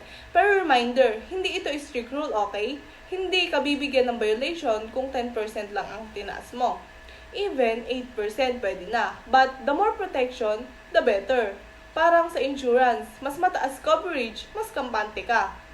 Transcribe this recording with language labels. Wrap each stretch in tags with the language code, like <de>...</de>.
<tl>Pero reminder, hindi ito strict rule, okay? Hindi ka bibigyan ng violation kung 10% lang ang tinaas mo. Even 8% pwede na.</tl> <en>But the more protection, the better.</en> <tl>Parang sa insurance, mas mataas coverage, mas kampante ka.</tl>